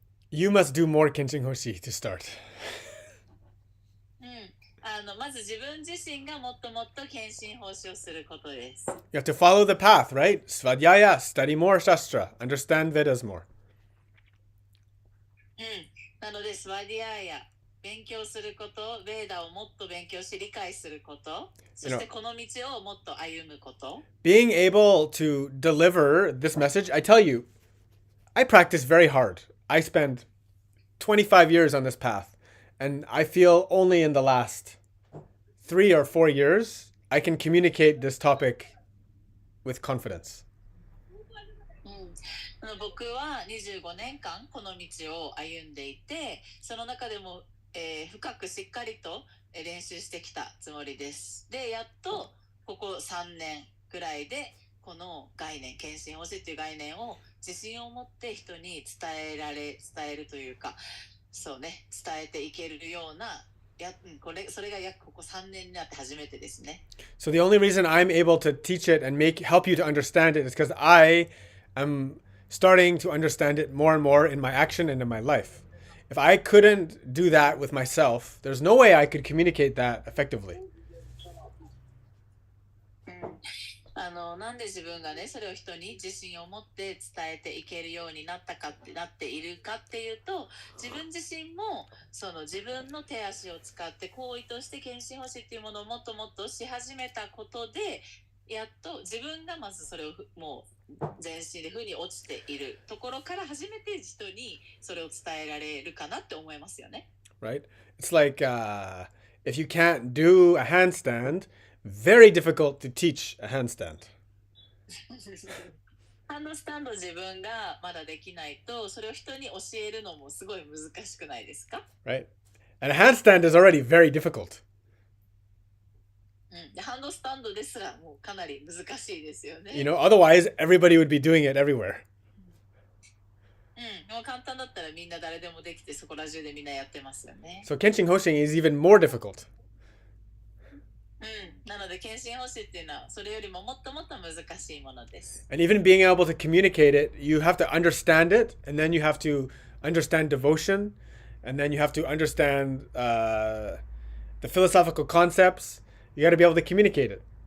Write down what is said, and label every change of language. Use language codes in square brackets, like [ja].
[en] You must do more Kenshin Hoshi to start. [ja] まず自分自身がもっともっと献身奉仕をすることです。 [en] You have to follow the path, right? Svadhyaya, study more Shastra, understand Vedas more. [ja] なので、スワディアヤ、勉強すること、ベーダをもっと勉強し理解すること、そしてこの道をもっと歩むこと。 [en] Being able to deliver this message, I tell you, I practice very hard. I spend 25 years on this path, and I feel only in the last 3 or 4 years I can communicate this topic with confidence. [ja] 僕は25年間この道を歩んでいて、その中でも、深くしっかりと練習してきたつもりです。で、やっとここ3年くらいでこの概念、献身欲しいという概念を自信を持って人に伝えるというか、そうね、伝えていけるような、それが約ここ3年になって初めてですね。 [en] So the only reason I'm able to teach it and help you to understand it is because I am starting to understand it more and more in my action and in my life. If I couldn't do that with myself, there's no way I could communicate that effectively. [ja] なんで自分がね、それを人に自信を持って伝えていけるようになっているかっていうと、自分自身もその自分の手足を使って行為として献身欲しいっていうものをもっともっとし始めたことで、やっと自分がまずそれをもう全身で負に落ちているところから初めて人にそれを伝えられるかなって思いますよね。 [en] Right? It's like if you can't do a handstand, very difficult to teach a handstand. [ja] ハンドスタンド自分がまだできないと、それを人に教えるのもすごい難しくないですか？ [en] Right? And a handstand is already very difficult. [ja] でハンドスタンドですらもうかなり難しいですよね。 [en] You know, otherwise everybody would be doing it everywhere. [ja] もう簡単だったらみんな誰でもできて、そこら中でみんなやってますよね。 [en] So Kenshin Hoshin is even more difficult. [ja] なので献身欲しいっていうのはそれよりももっともっと難しいものです。 [en] And even being able to communicate it, you have to understand it, and then you have to understand devotion, and then you have to understand the philosophical concepts. You got to be able to communicate it.